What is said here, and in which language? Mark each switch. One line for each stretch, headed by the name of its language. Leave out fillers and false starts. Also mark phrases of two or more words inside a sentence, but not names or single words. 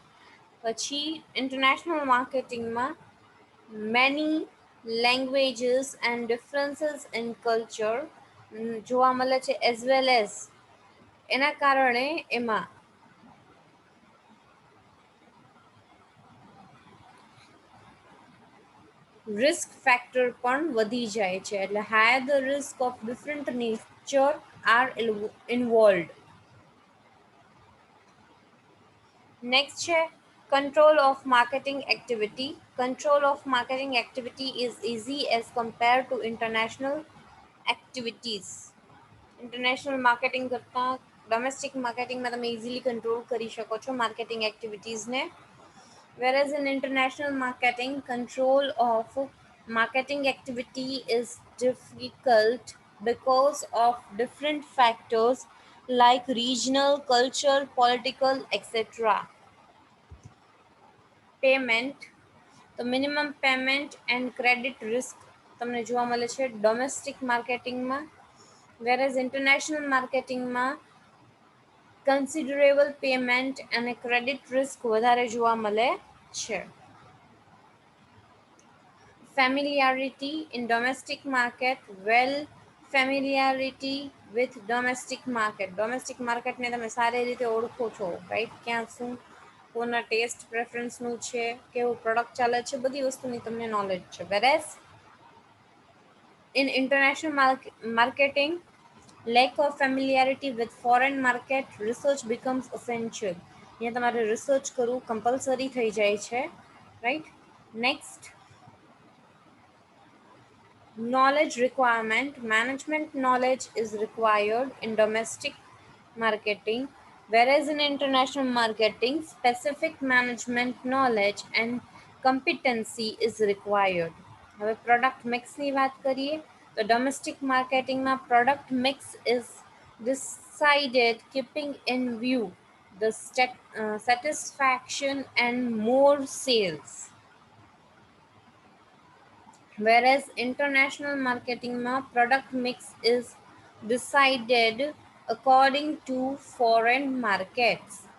English: પછી international marketing-માં many languages and differences in culture
Gujarati: જોવા મળે છે,
English: as well as
Gujarati: એના કારણે એમાં
English: risk factor
Gujarati: પણ વધી જાય છે, એટલે
English: higher the risk of different nature are involved. નેક્સ્ટ છે control of marketing activity. Control of marketing activity is easy as compared to international activities. international marketing કરતાં domestic marketing-માં તમે easily control
Gujarati: કરી શકો છો
English: marketing activities-ને. Whereas in international marketing, control of marketing activity is difficult because of different factors like regional, cultural, political, etc. પેમેન્ટ, તો minimum payment and credit risk
Gujarati: તમને જોવા મળે છે
English: domestic marketing-માં. whereas international marketing-માં considerable payment અને credit risk
Gujarati: વધારે જોવા મળે છે.
English: Familiarity in domestic market, well familiarity with domestic market.
Gujarati: ડોમેસ્ટિક માર્કેટને તમે સારી રીતે ઓળખો છો, રાઈટ? ક્યાં શું કોના
English: taste preference-નું
Gujarati: છે, કેવું પ્રોડક્ટ ચાલે છે, બધી વસ્તુની તમને નોલેજ છે.
English: વેરેઝ in international marketing, lack of familiarity with foreign market, research becomes essential.
Gujarati: અહીંયા તમારે રિસર્ચ કરવું કમ્પલસરી થઈ જાય છે, રાઈટ? નેક્સ્ટ,
English: knowledge requirement. Management knowledge is required in domestic marketing, whereas in international marketing, specific management knowledge and competency is required. હવે product mix-ની
Gujarati: વાત કરીએ તો
English: domestic marketing-માં product mix is decided keeping in view the satisfaction and more sales. Whereas international marketing product mix is decided according to foreign markets.